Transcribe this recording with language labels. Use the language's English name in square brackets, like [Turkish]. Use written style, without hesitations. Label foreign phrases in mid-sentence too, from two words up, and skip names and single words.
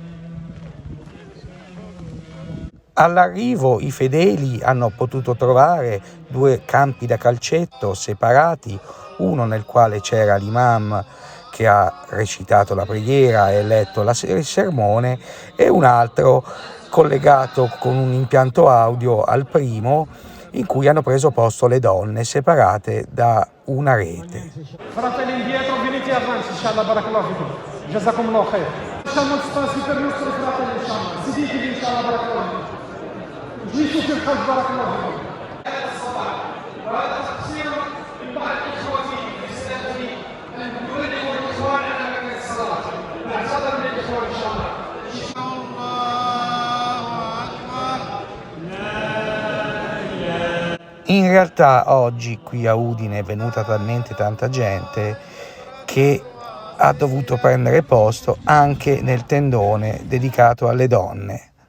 [Italian] All'arrivo i fedeli hanno potuto trovare 2 campi da calcetto separati, uno nel quale c'era l'imam che ha recitato la preghiera e letto il sermone e un altro collegato con un impianto audio al primo in cui hanno preso posto le donne separate da una rete. Fratelli indietro, venite avanti, [Arabic] إن شاء الله، بارك الله فيكم. جزاكم الله خير. [Italian] Lasciamo spazi per i nostri fratelli, inshallah. [Arabic] Seditevi, إن شاء الله، بارك الله فيكم. جلسوا في الخلف بارك الله فيكم. وهذا تقصير من بعض اخوتي في السلفي ان يعلموا الاخوان على مكان الصلاه. نعتذر من الاخوان ان شاء الله. [Italian] In realtà oggi qui a Udine è venuta talmente tanta gente che ha dovuto prendere posto anche nel tendone dedicato alle donne.